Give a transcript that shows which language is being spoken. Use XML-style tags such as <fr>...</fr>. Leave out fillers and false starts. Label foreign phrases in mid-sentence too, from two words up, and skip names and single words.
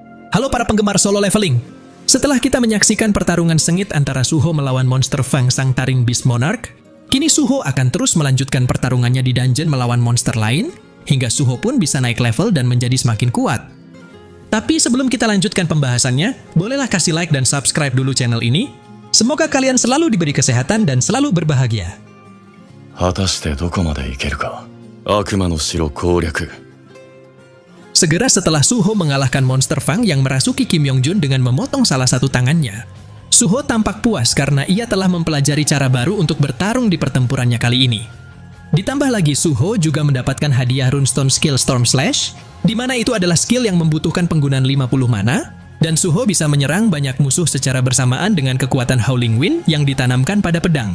<id>Halo para penggemar solo leveling. Setelah kita menyaksikan pertarungan sengit antara Suho melawan monster Fang sang taring Beast Monarch, kini Suho akan terus melanjutkan pertarungannya di dungeon melawan monster lain, hingga Suho pun bisa naik level dan menjadi semakin kuat. Tapi sebelum kita lanjutkan pembahasannya, bolehlah kasih like dan subscribe dulu channel ini. Semoga kalian selalu diberi kesehatan dan selalu berbahagia.</id> <ja>果たしてどこまで行けるか。悪魔の城攻略。</ja> <id>Segera setelah Suho mengalahkan monster Fang yang merasuki Kim Yongjun dengan memotong salah satu tangannya, Suho tampak puas karena ia telah mempelajari cara baru untuk bertarung di pertempurannya kali ini. Ditambah lagi Suho juga mendapatkan hadiah</id> <en>runestone skill</en> <id>Storm Slash, di mana itu adalah skill yang membutuhkan penggunaan 50 mana, dan Suho bisa menyerang banyak musuh secara bersamaan dengan kekuatan Howling Wind yang ditanamkan pada pedang.</id>